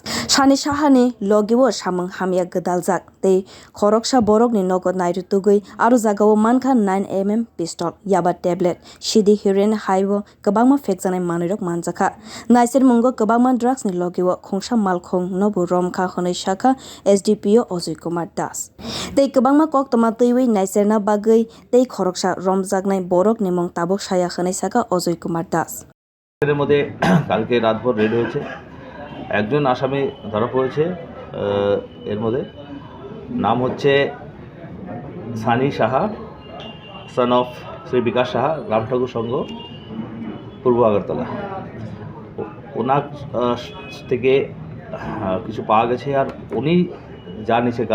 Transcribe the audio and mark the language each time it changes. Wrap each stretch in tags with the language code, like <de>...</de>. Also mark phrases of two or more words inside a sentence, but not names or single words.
<trp>Sunny Saha ni logiwo samung hamya gdaljak tei khoroksa borokni nogo nairotogui aro jagao mankha 9mm pistol yaba tablet sidi heroin haibo kwbangma phekjaknai manwi manjaka naiser mungo kwbangma drugs ni logiwo khongsa malkhong nobo romkha khanai saka SDPO Ojay Kumar Das tei kwbangma koktoma twiwi naiserna bagui tei khoroksa romjaknai borok ni mung tabuk saya khanai saka Ojay Kumar Das</trp> <bn>এর মধ্যে কালকে রাতভর রেড হয়েছে একজন আসামি ধরা পড়েছে এর মধ্যে নাম হচ্ছে সানি সাহা</bn> <en>son of</en> <bn>শ্রী বিকাশ সাহা রামঠাকুর সংঘ পূর্ব আগরতলা ওনার থেকে কিছু পাওয়া গেছে আর উনি যা নিচে কাজ</bn>